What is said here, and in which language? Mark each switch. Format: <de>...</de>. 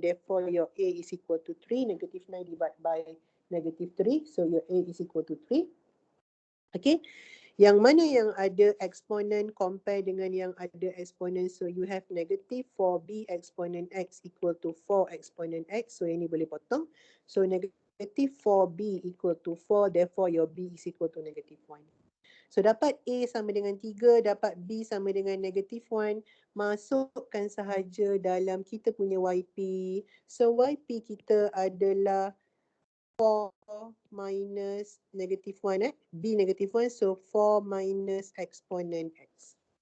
<en>Therefore your a is equal to 3. Negative 9 divided by negative 3. So your a is equal to 3. Okay.</en> <ms>Yang mana yang ada exponent</ms> <en>compare</en> <ms>dengan yang ada exponent.</ms> <en>So you have negative 4b exponent x equal to 4 exponent x. So</en> <ms>yang ni boleh potong.</ms> <en>So negative negative 4b equal to 4, therefore your b is equal to negative 1.</en> <ms>So dapat A sama dengan 3, dapat B sama dengan</ms> <en>negative 1.</en> <ms>Masukkan sahaja dalam kita punya YP. So YP kita adalah 4</ms> <en>minus negative 1. B negative 1, so 4 minus exponent X.</en>